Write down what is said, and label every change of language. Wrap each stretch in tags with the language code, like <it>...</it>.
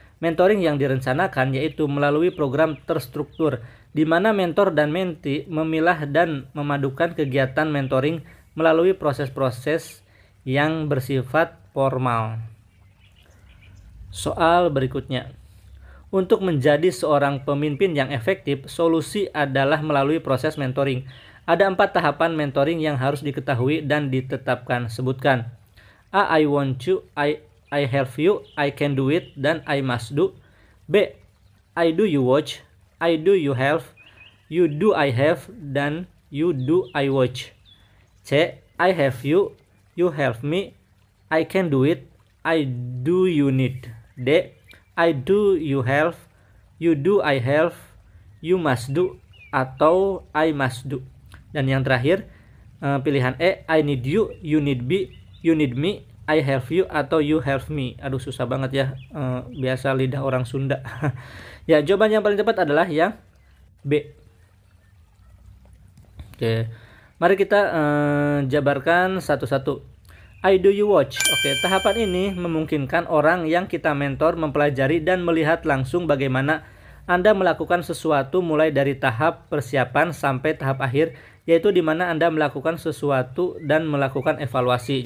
<id>Mentoring yang direncanakan yaitu melalui program terstruktur, di mana mentor dan mentee memilah dan memadukan kegiatan mentoring melalui proses-proses yang bersifat formal. Soal berikutnya. Untuk menjadi seorang pemimpin yang efektif, solusi adalah melalui proses mentoring. Ada 4 tahapan mentoring yang harus diketahui dan ditetapkan. Sebutkan. A.</id> <en>I want you, I help you, I can do it, dan I must do. B. I do you watch, I do you help, you do I have, dan you do I watch. C. I have you, you help me, I can do it, I do you need. D. I do you help, you do I help, you must do, atau I must do.</en> <id>Dan yang terakhir pilihan E.</id> <en>I need you, you need me, I help you, atau you help me.</en> <id>Aduh, susah banget ya, biasa lidah orang Sunda. Ya, jawaban yang paling tepat adalah yang B. Oke, mari kita jabarkan satu-satu.</id> <en>I do you watch.</en> <id>Oke, tahapan ini memungkinkan orang yang kita mentor mempelajari dan melihat langsung bagaimana Anda melakukan sesuatu mulai dari tahap persiapan sampai tahap akhir, yaitu di mana Anda melakukan sesuatu dan melakukan evaluasi.</id>